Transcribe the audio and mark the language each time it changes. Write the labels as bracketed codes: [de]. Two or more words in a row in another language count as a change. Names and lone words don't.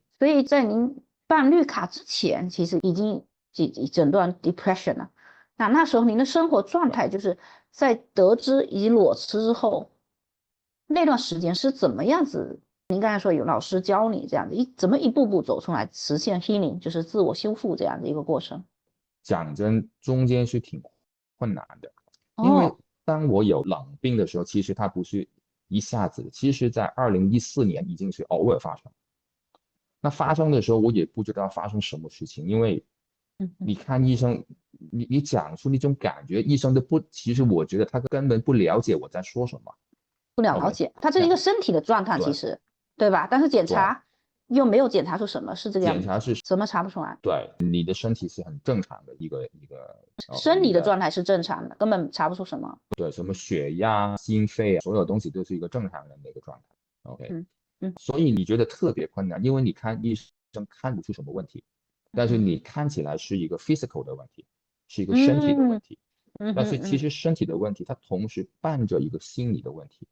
[zh] 所以在您辦綠卡之前，其實已經診斷 depression 了。那時候您的生活狀態就是在得知以及裸辭之後，那段時間是怎麼樣子？您剛才說有老師教你這樣子，怎麼一步步走出來實現 healing，就是自我修復這樣的一個過程？講真，中間是挺困難的，因為當我有冷病的時候，其實它不是一下子，其實在2014年已經是偶爾發生。那發生的時候，我也不知道發生什麼事情，因為你看醫生，你講出那種感覺，醫生都不，其實我覺得他根本不了解我在說什麼，不了解，他這是一個身體的狀態，其實，對吧？但是檢查又沒有檢查出什麼，是這個樣子。檢查是怎麼查不出來？對，你的身體是很正常的一個生理的狀態是正常的，根本查不出什麼。对，什麼血壓、心肺啊，所有東西都是一個正常人的一個狀態。OK，所以你覺得特別困難，因為你看醫生看不出什麼問題，但是你看起來是一個 physical 的問題，是一個身體的問題。但是其實身體的問題，它同時伴着一個心理的問題。